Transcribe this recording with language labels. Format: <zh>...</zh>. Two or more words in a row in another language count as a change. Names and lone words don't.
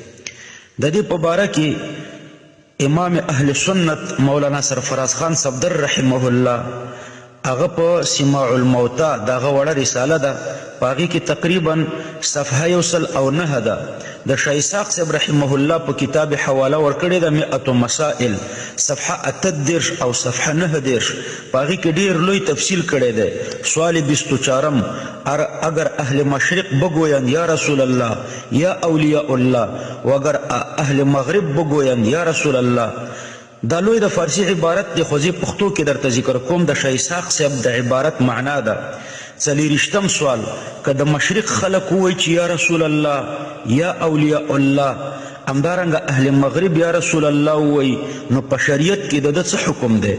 <ps>د دې په باره کې امام اهل سنت مولانا سرفراز خان صفدر</ps> <ar>رحمه الله</ar> <ps>هغه په سماع الموتى دغه وړه رساله ده په هغې کې تقریبا صفحه 109 ده. د شاه اسحاق صاحب</ps> <ar>رحمه الله</ar> <ps>په کتاب حواله ورکړې ده 100 مسائل صفحه 38 او صفحه 29 په هغې کې ډېر لوی تفصیل کړی دی.</ps> <fa>سوال 24 اگر اهل مشرق بگویند</fa> <ar>یا رسول الله یا اولیاء الله</ar> <fa>و اگر اهل مغرب بگویند</fa> <ar>یا رسول الله.</ar> <ps>دا لوی د فارسی عبارت دی خو زه پښتو کې درته ذکر کوم. د شاه اسحاق صاحب د عبارت معنا ده. 40 سوال که د مشرق خلق ووایي چې</ps> <ar>یا رسول الله یا اولیاء الله</ar> <ps>همدارنګه اهل مغرب</ps> <ar>یا رسول الله</ar> <ps>ووایي نو په شریعت کې د ده څه حکم دی؟</ps>